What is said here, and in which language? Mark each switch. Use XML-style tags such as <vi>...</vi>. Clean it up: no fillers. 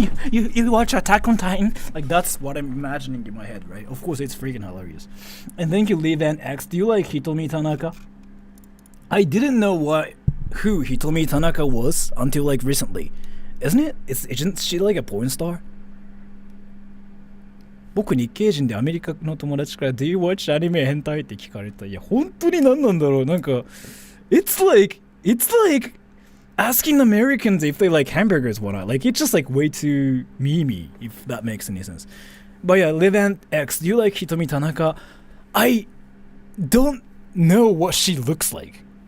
<en>You watch Attack on Titan? Like, that's what I'm imagining in my head, right? Of course, it's freaking hilarious. And thank you, Live and X. Do you like Hitomi Tanaka? I didn't know who Hitomi Tanaka was until like recently. Isn't it? Isn't she like a porn star?</en> <ja>僕日系人でアメリカの友達から</ja> <en>Do you watch anime</en> <ja>変態って聞かれた。いや本当に何なんだろう。なんか</ja> <en>it's like asking Americans if they like hamburgers or not. Like it's just like way too memey, if that makes any sense. But yeah, Live and X, do you like Hitomi Tanaka? I don't know what she looks like.</en>